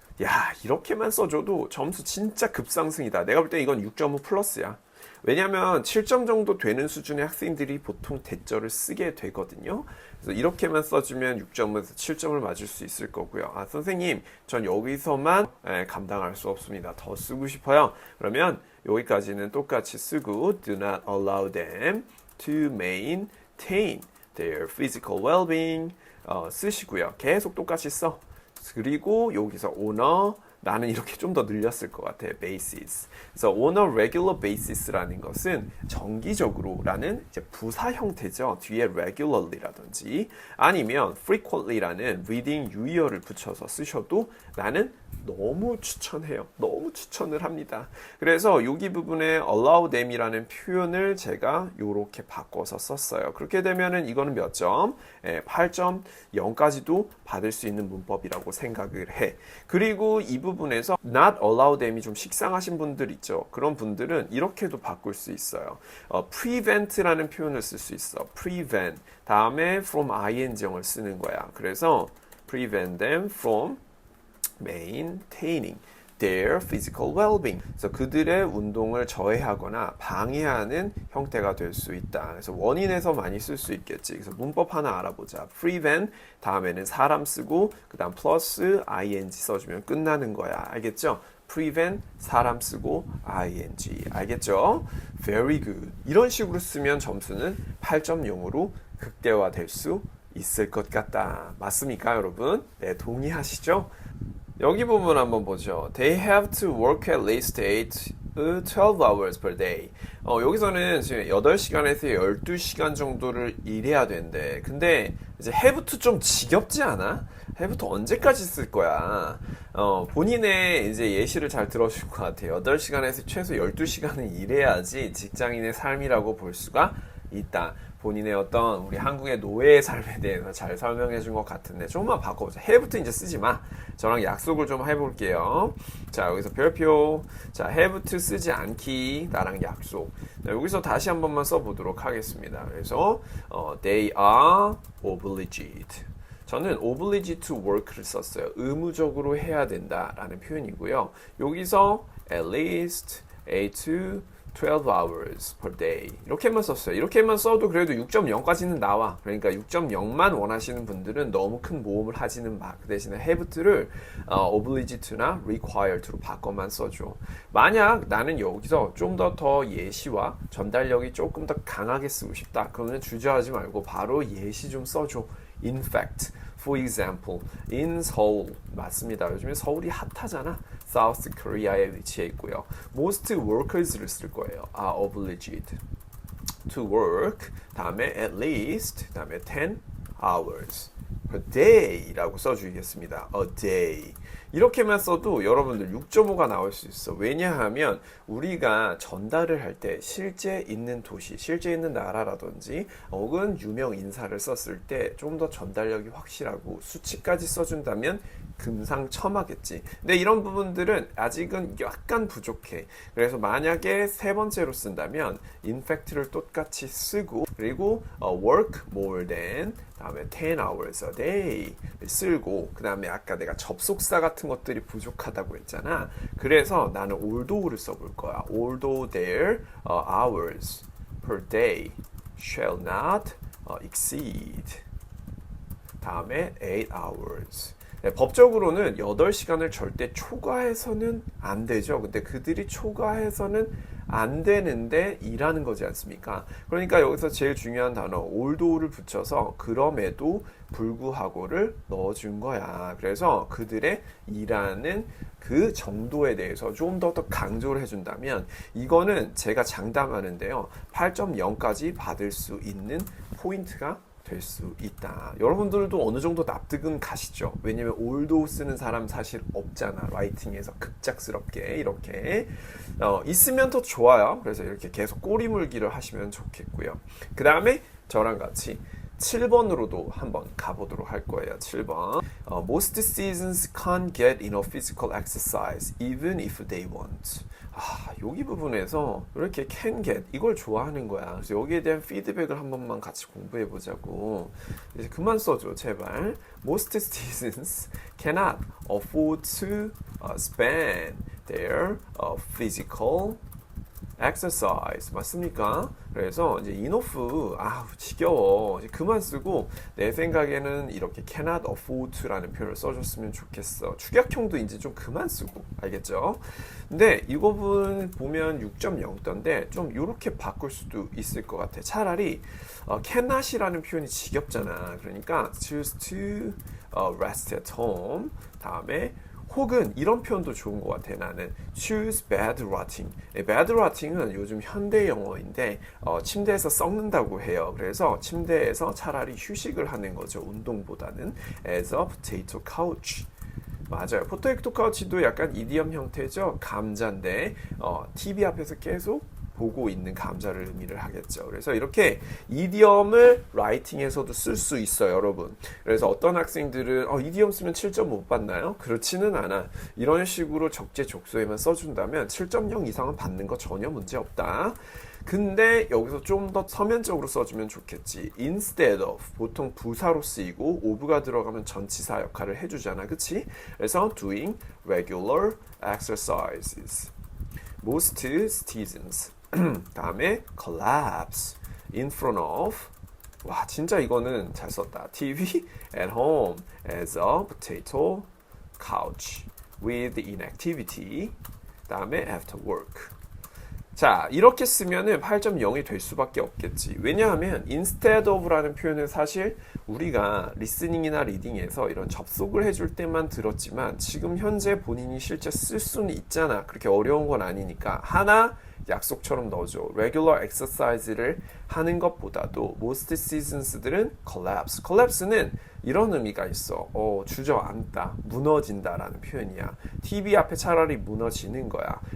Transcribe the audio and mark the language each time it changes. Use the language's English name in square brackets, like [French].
[Korean] 야, 이렇게만 써줘도 점수 진짜 급상승이다. 내가 볼 때 이건 6.5 플러스야. 왜냐면 7점 정도 되는 수준의 학생들이 보통 대절을 쓰게 되거든요. 그래서 이렇게만 써주면 6점에서 7점을 맞을 수 있을 거고요. 아, 선생님, 전 여기서만 감당할 수 없습니다. 더 쓰고 싶어요. 그러면 여기까지는 똑같이 쓰고 [English] do not allow them to maintain their physical well-being [Korean] 쓰시고요. 계속 똑같이 써. 그리고 여기서 honor 나는 이렇게 좀 더 늘렸을 것 같아. [English] basis. [Korean] 그래서 [English] on a regular basis [Korean] 라는 것은 정기적으로라는 이제 부사 형태죠. 뒤에 regularly라든지 아니면 frequently라는 reading 유의어를 붙여서 쓰셔도 나는 너무 추천해요. 너무 추천을 합니다. 그래서 여기 부분에 [English] allow them [Korean] 이라는 표현을 제가 이렇게 바꿔서 썼어요. 그렇게 되면은 이거는 몇 점? 8.0까지도 받을 수 있는 문법이라고 생각을 해. 그리고 이 부분에서 [English] not allow them [Korean] 이 좀 식상하신 분들 있죠. 그런 분들은 이렇게도 바꿀 수 있어요. prevent라는 표현을 쓸 수 있어. [English] prevent. [Korean] 다음에 from ing을 쓰는 거야. 그래서 [English] prevent them from maintaining their physical well-being. [Korean] 그래서 그들의 운동을 저해하거나 방해하는 형태가 될 수 있다. 그래서 원인에서 많이 쓸 수 있겠지. 그래서 문법 하나 알아보자. prevent 다음에는 사람 쓰고 그 다음 플러스 ing 써주면 끝나는 거야. 알겠죠? prevent 사람 쓰고 ing. 알겠죠? [English] Very good. [Korean] 이런 식으로 쓰면 점수는 8.0으로 극대화될 수 있을 것 같다. 맞습니까, 여러분? 네, 동의하시죠? 여기 부분 한번 보죠. [English] They have to work at least 12 hours per day. [Korean] 여기서는 지금 8시간에서 12시간 정도를 일해야 된대. 근데 이제 [English] have to [Korean] 좀 지겹지 않아? have to 언제까지 쓸 거야? 본인의 이제 예시를 잘 들어줄 것 같아요. 8시간에서 최소 12시간은 일해야지 직장인의 삶이라고 볼 수가 있다. 본인의 어떤 우리 한국의 노예의 삶에 대해서 잘 설명해 준 것 같은데 조금만 바꿔보자. have부터 이제 쓰지 마. 저랑 약속을 좀 해볼게요. 자, 여기서 별표. 자, have to 쓰지 않기. 나랑 약속. 자, 여기서 다시 한 번만 써보도록 하겠습니다. 그래서 [English] they are obliged. [Korean] 저는 [English] obliged to work [Korean] 를 썼어요. 의무적으로 해야 된다라는 표현이고요. 여기서 [English] at least 8 to 12 hours per day [Korean] 이렇게만 썼어요. 이렇게만 써도 그래도 6.0까지는 나와. 그러니까 6.0만 원하시는 분들은 너무 큰 모험을 하지는 마. 그 대신에 have to를 [English] obliged to [Korean] 나 [English] required to [Korean] 로 바꿔만 써줘. 만약 나는 여기서 좀 더 예시와 전달력이 조금 더 강하게 쓰고 싶다. 그러면 주저하지 말고 바로 예시 좀 써줘. [English] In fact, for example, in Seoul [Korean] 맞습니다. 요즘에 서울이 핫하잖아. [English] South Korea [Korean] 에 위치해 있고요. [English] Most workers [Korean] 를 쓸 거예요. [English] are obliged to work. [Korean] 다음에 [English] at least. [Korean] 다음에 [English] 10 hours per day라고 [Korean] 써주겠습니다. [English] A day. [Korean] 이렇게만 써도 여러분들 6.5가 나올 수 있어. 왜냐하면 우리가 전달을 할 때 실제 있는 도시, 실제 있는 나라라든지 혹은 유명 인사를 썼을 때 좀 더 전달력이 확실하고 수치까지 써준다면 금상첨화겠지. 근데 이런 부분들은 아직은 약간 부족해. 그래서 만약에 세 번째로 쓴다면 [English] in fact [Korean] 를 똑같이 쓰고 그리고 [English] work more than [Korean] 다음에 [English] 10 hours a day [Korean] 쓰고 그 다음에 아까 내가 접속사 같은 것들이 부족하다고 했잖아. 그래서 나는 although를 써볼 거야. [English] although their hours per day shall not exceed [Korean] 다음에 [English] 8 hours. [Korean] 네, 법적으로는 8시간을 절대 초과해서는 안 되죠. 근데 그들이 초과해서는 안 되는데 일하는 거지 않습니까? 그러니까 여기서 제일 중요한 단어 although를 붙여서 그럼에도 불구하고를 넣어준 거야. 그래서 그들의 일하는 그 정도에 대해서 좀 더 강조를 해준다면 이거는 제가 장담하는데요. 8.0까지 받을 수 있는 포인트가 될 수 있다. 여러분들도 어느 정도 납득은 가시죠? 왜냐면 although 쓰는 사람 사실 없잖아. 라이팅에서 급작스럽게 이렇게 있으면 더 좋아요. 그래서 이렇게 계속 꼬리물기를 하시면 좋겠고요. 그 다음에 저랑 같이 7번으로도 한번 가보도록 할 거예요. 7번. [English] Most seasons can't get enough physical exercise even if they want. [Korean] 여기 부분에서 이렇게 can get 이걸 좋아하는 거야. 그래서 여기에 대한 피드백을 한 번만 같이 공부해 보자고. 이제 그만 써줘 제발. [English] Most citizens cannot afford to spend their physical exercise [Korean] 맞습니까? 그래서 이제 enough 지겨워 이제 그만 쓰고 내 생각에는 이렇게 [English] cannot afford [Korean] 라는 표현을 써줬으면 좋겠어. 축약형도 이제 좀 그만 쓰고 알겠죠? 근데 이 부분 보면 6.0던데 좀 이렇게 바꿀 수도 있을 것 같아. 차라리 cannot이라는 표현이 지겹잖아. 그러니까 [English] choose to rest at home [Korean] 다음에 혹은 이런 표현도 좋은 것 같아. 나는 [English] choose bed rotting. bed rotting [Korean] 은 요즘 현대 영어인데 침대에서 썩는다고 해요. 그래서 침대에서 차라리 휴식을 하는 거죠. 운동보다는 [English] as a potato couch. [Korean] 맞아요. 포테이토 카우치도 약간 이디엄 형태죠. 감자인데 TV 앞에서 계속 보고 있는 감자를 의미를 하겠죠. 그래서 이렇게 이디엄을 라이팅에서도 쓸 수 있어요, 여러분. 그래서 어떤 학생들은 이디엄 쓰면 7점 못 받나요? 그렇지는 않아. 이런 식으로 적재적소에만 써준다면 7.0 이상은 받는 거 전혀 문제 없다. 근데 여기서 좀 더 서면적으로 써주면 좋겠지. [English] instead of [Korean] 보통 부사로 쓰이고 of가 들어가면 전치사 역할을 해주잖아, 그치? [English] 그래서 doing regular exercises. Most citizens. [Korean] 다음에 [English] collapse in front of. [Korean] 와 진짜 이거는 잘 썼다. [English] TV at home as a potato couch with inactivity. [Korean] 다음에 [English] after work. [Korean] 자 이렇게 쓰면은 8.0이 될 수밖에 없겠지. 왜냐하면 [English] instead of [Korean] 라는 표현은 사실 우리가 리스닝이나 리딩에서 이런 접속을 해줄 때만 들었지만 지금 현재 본인이 실제 쓸 수는 있잖아. 그렇게 어려운 건 아니니까 하나 약속처럼 넣어줘. [English] regular exercise [Korean] 를 하는 것보다도 [English] most seasons [Korean] 들은 collapse. collapse는 이런 의미가 있어. 주저앉다, 무너진다라는 표현이야. TV 앞에 차라리 무너지는 거야.